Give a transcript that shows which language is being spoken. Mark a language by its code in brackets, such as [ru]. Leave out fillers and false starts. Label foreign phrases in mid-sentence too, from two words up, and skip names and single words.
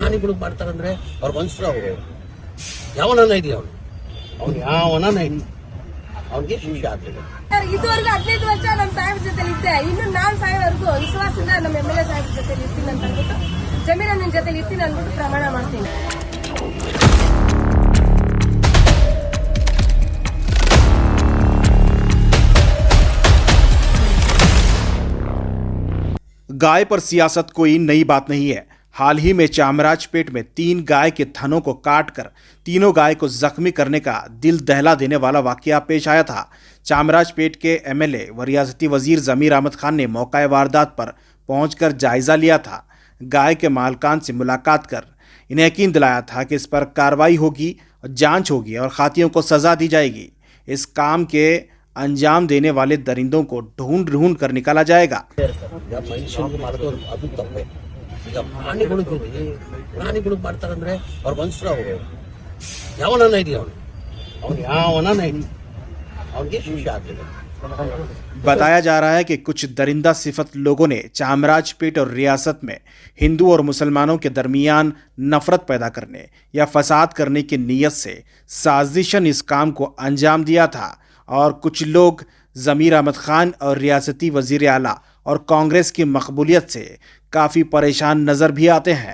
[kn] ಪ್ರಾಣಿಗಳು ಮಾಡ್ತಾರಂದ್ರೆ ಅವ್ರ ಮನುಷ್ಯರು ಅವರು ಯಾವನನ್ನ ಇರಲಿ ಅವ್ನು ಯಾವನನ್ನ ಇರಲಿ ಅವ್ನಿಗೆ ಶಿಕ್ಷೆ ಆಗ್ತದೆ. ಇದುವರೆಗೂ 15 ವರ್ಷ ನಮ್ಮ ಸಾಹೇಬ್ರ ಜೊತೆ ಇದ್ದೆ. ಇನ್ನು ನಾನು ಸಾಯೋವರೆಗೂ ವಿಶ್ವಾಸದಿಂದ ನಮ್ಮ MLA ಸಾಹೇಬ್ರ ಜೊತೆ ಇರ್ತೀನಿ ಅಂತ ಅಂದ್ಬಿಟ್ಟು ಜಮೀರಣ್ಣನ ಜೊತೆ ಇರ್ತೀನಿ ಅಂದ್ಬಿಟ್ಟು ಪ್ರಮಾಣ ಮಾಡ್ತೀನಿ. [ur] گائے پر سیاست کوئی نئی بات نہیں ہے. حال ہی میں چامراج پیٹ میں 3 گائے کے تھنوں کو کاٹ کر تینوں گائے کو زخمی کرنے کا دل دہلا دینے والا واقعہ پیش آیا تھا. چامراج پیٹ کے MLA و ریاستی وزیر ضمیر احمد خان نے موقع واردات پر پہنچ کر جائزہ لیا تھا. گائے کے مالکان سے ملاقات کر انہیں یقین دلایا تھا کہ اس پر کارروائی ہوگی، جانچ ہوگی اور خاطیوں کو سزا دی جائے گی. اس کام کے انجام دینے والے درندوں کو ڈھونڈ ڈھونڈ کر نکالا جائے گا. [kn] ಈಗ ಪ್ರಾಣಿಗಳು ಮಾಡ್ತಾರಂದ್ರೆ ಅವ್ರ ಮನುಷ್ಯರು ಅವರು ಯಾವನನ್ನ ಇರಲಿ ಅವ್ನು ಯಾವನನ್ನ ಇರಲಿ ಅವ್ನಿಗೆ ಶಿಕ್ಷೆ ಆಗ್ತದೆ। [ur] بتایا جا رہا ہے کہ کچھ درندہ صفت لوگوں نے چامراج پیٹ اور ریاست میں ہندو اور مسلمانوں کے درمیان نفرت پیدا کرنے یا فساد کرنے کی نیت سے سازشاً اس کام کو انجام دیا تھا اور کچھ لوگ ضمیر احمد خان اور ریاستی وزیر اعلیٰ اور کانگریس کی مقبولیت سے کافی پریشان نظر بھی آتے ہیں.